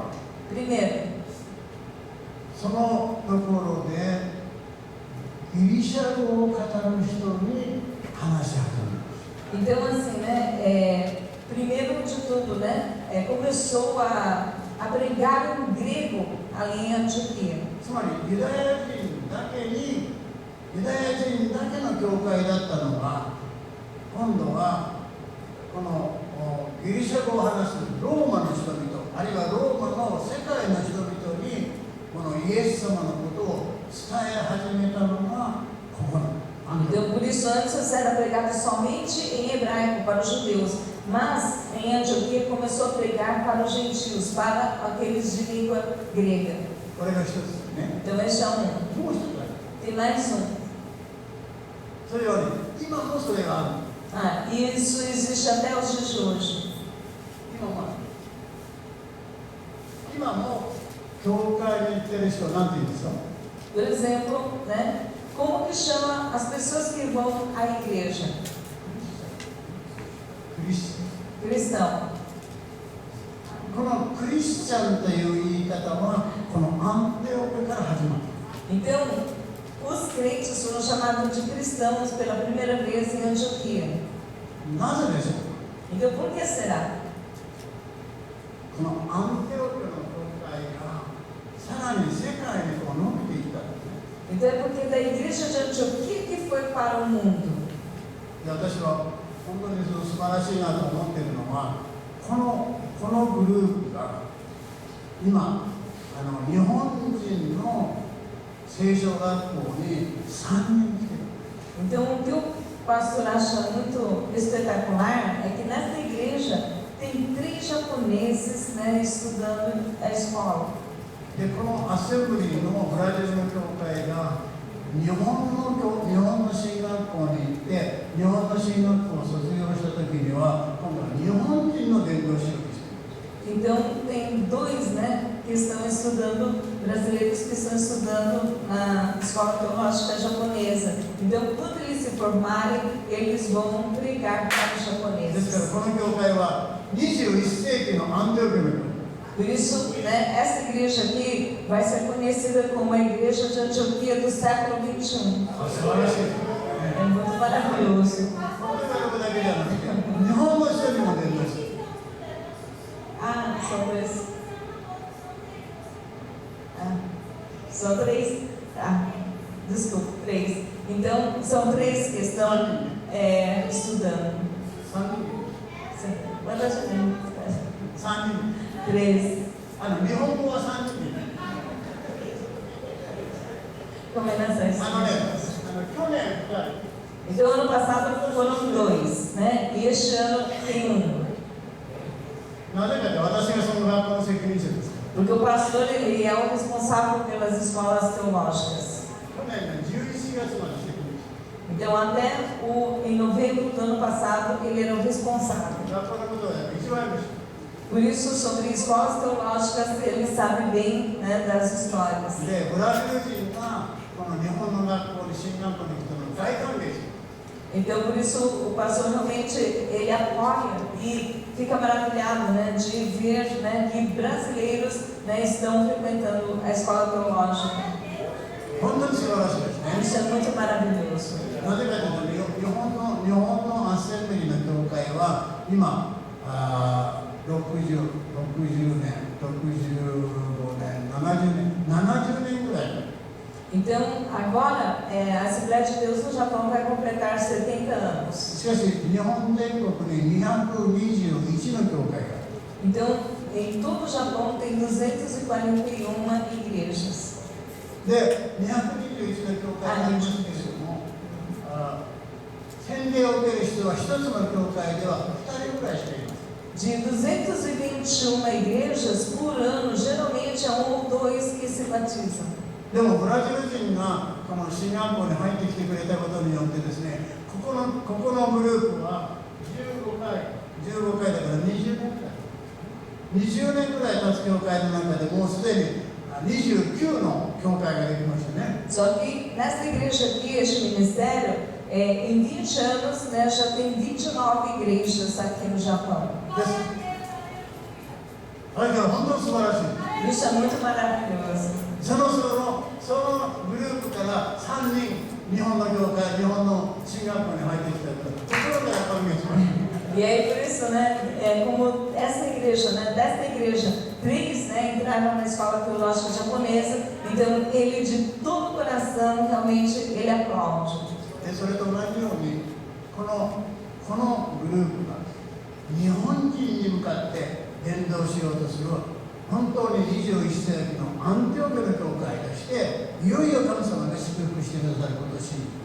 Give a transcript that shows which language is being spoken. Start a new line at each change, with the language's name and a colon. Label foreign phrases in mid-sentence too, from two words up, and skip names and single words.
Portuguese: Primeiro,
Japanese: そのところでギリシャ語を語る人に話し始める。
Portuguese: então assim, primeiro de tudo, começou a pregar em grego ali em Antioquia.
Japanese: つまりユダヤ人だけの教会だったのが、今度はこのギリシャ語を話すローマの人々、あるいはローマの世界の人々にこのイエス様のことを伝え始めたのがここなの。
Portuguese: Então, por isso, antes era pregado somente em hebraico para os judeus, mas em Antioquia começou a pregar para os gentios, para aqueles de língua grega.
Japanese: これが一つですね。
Portuguese: Então, este é um.
Japanese: もう一つある。
Portuguese: Tem mais um.
Japanese: それはね、今もそれがある。
Portuguese: E isso existe até os dias de hoje.
Japanese: 今も教会に行ってる人は何て言うんですか？
Portuguese: Por exemplo, como que chama as pessoas que vão à igreja?
Japanese: クリスチャン。
Portuguese: Cristão.
Japanese: このクリスチャンという言い方はこのアンテオペから始まる。
Portuguese: Então, os crentes foram chamados de cristãos pela primeira vez em Antioquia.
Japanese: なぜでしょう？
Portuguese: Então, por que será?
Japanese: このアンテオペの教会がさらに世界にこう伸びていったんですね。
Portuguese: Então, é porque da igreja de Antioquia que foi para o mundo.
Japanese: で、私は本当に素晴らしいなと思っているのはこのグループが今日本人の聖書学校に3人来てる。
Portuguese: Então, o que o pastor acha muito espetacular é que nessa igreja tem 3 japoneses estudando a escola.
Japanese: で、このアセンブリーのブラジルの教会が日本の進学校に行って日本の進学校を卒業した時には今度は日本人の伝道師をしている。
Portuguese: Então, tem 2 que estão estudando, brasileiros que estão estudando na escola teológica japonesa. Então, quando eles se formarem, eles vão pregar para os
Japanese: ですから
Portuguese: japoneses.
Japanese: この教会は21世紀のアンテオペの教会。
Portuguese: Por isso, essa igreja aqui vai ser conhecida como a igreja de Antioquia do século XXI.
Japanese: 素晴らしい。
Portuguese: É muito maravilhoso.
Japanese: この学部だけじゃなくて日本の人にも伝道している。
Portuguese: São 3. São 3. Desculpa, 3. Então, são 3 que estão estudando.
Japanese: 3人。
Portuguese: Quantas gente?
Japanese: 3 人。 3. 日本語は3人。
Portuguese: Combinações.
Japanese: 去年2人。
Portuguese: Então, ano passado foram 2, e este ano tem 1.
Japanese: なぜかというと私がその学校の責任者です。
Portuguese: Porque o pastor ele é o responsável pelas escolas teológicas.
Japanese: 去年の11月まで責任者。
Portuguese: Então, até em novembro do ano passado, ele era o responsável.
Japanese: 学校のことは一番よく知ってる。
Portuguese: Por isso, sobre escolas teológicas, ele sabe bem das histórias.
Japanese: で、ブラジル人がこの日本の学校に進学校に来たのを大歓迎してる。
Portuguese: Então, por isso, o pastor realmente ele apoia e fica maravilhado de ver que brasileiros estão frequentando a escola teológica.
Japanese: 本当に素晴らしいですね。
Portuguese: Isso é muito maravilhoso.
Japanese: なぜかというと日本のアッセンブリーの教会は今60年、65年、70年ぐらい。
Portuguese: Então, agora, a Assembleia de Deus no Japão vai completar 70 anos.
Japanese: しかし日本全国に221の教会がある。
Portuguese: Então, em todo o Japão tem 241 igrejas.
Japanese: で、221の教会がありますけれども、洗礼を受ける人は一つの教会では2人ぐらいしかいません。
Portuguese: De 221 igrejas por ano, geralmente é 1 ou 2 que se batizam.
Japanese: でもブラジル人がこの進学校に入ってきてくれたことによってですね、ここのグループは15回だから20年ぐらい。20年ぐらい経つ教会の中でもうすでに29の教会ができましたね。
Portuguese: Só que nessa igreja aqui, este ministério, em 20 anos, né, já tem 29 igrejas aqui no Japão.
Japanese: だから本当に素晴らしい。
Portuguese: Isso é muito maravilhoso.
Japanese: そのグループから3人、日本の教会、日本の進学校に入ってきたところから歓迎しました。
Portuguese: E aí por isso, né, como essa igreja, né, dessa igreja, 3, né, entraram na escola teológica japonesa, então ele de todo o coração, realmente, ele aplaude.
Japanese: でそれと同じようにこのグループが日本人に向かって伝道しようとする本当に21世紀のアンティオキアの教会としていよいよ神様が祝福してくださることを信じ